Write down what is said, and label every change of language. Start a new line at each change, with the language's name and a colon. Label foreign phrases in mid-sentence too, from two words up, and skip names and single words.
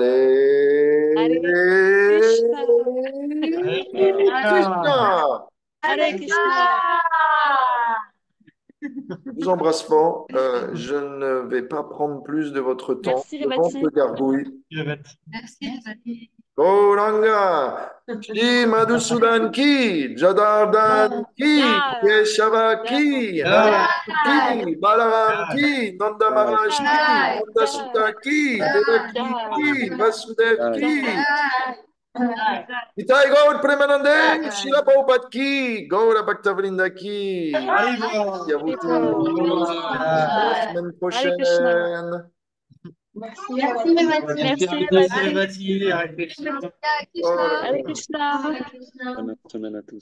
French: Hare Krishna. Krishna. Hare Krishna. Je vous embrasse fort. Je ne vais pas prendre plus de votre temps. Merci, Le ventre Revati. gargouille. Merci, Revati.
Hindi: गौरांग, श्री मधुसूदन की, जदर्धन की, Jai. केशव की, की, बलराम की, नन्द महाराज की, Jai. नन्द सुत्त की, देवकी की, वसुदेव की, इताइ गौर प्रेमानन्दे, शिला प्रभुपाद की, गौर भक्तवृन्द की.
French: Merci à vous tous. À la semaine Hare Krishna. prochaine. Merci, Revati. Merci, Merci, Revati. Revati. Hare Krishna. Oh là là. Hare Krishna. Hare Krishna. Bonne semaine à tous.